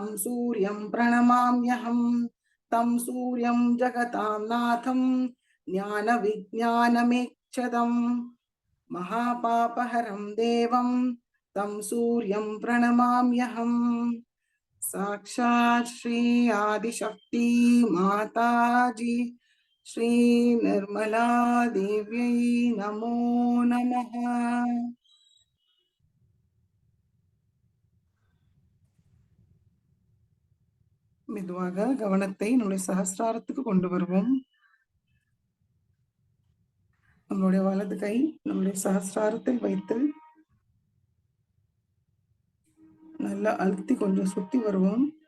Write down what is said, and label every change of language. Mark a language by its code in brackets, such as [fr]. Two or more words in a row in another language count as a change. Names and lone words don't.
[sa] सूर्यं प्रणमाम्यहं तं सूर्यं जगतां नाथं ज्ञानविज्ञानमेक्षदं महापापहरं देवं तं सूर्यं प्रणमाम्यहं साक्षात् श्री आदिशक्ति माताजी श्री निर्मला देव्यै नमो नमः. [ta] மெதுவாக கவனத்தை நம்முடைய சஹஸ்ராரத்துக்கு கொண்டு வருவோம். நம்மளுடைய வலது கை நம்முடைய சஹஸ்ராரத்தில் வைத்து நல்லா அழுத்தி கொஞ்சம் சுத்தி வருவோம்.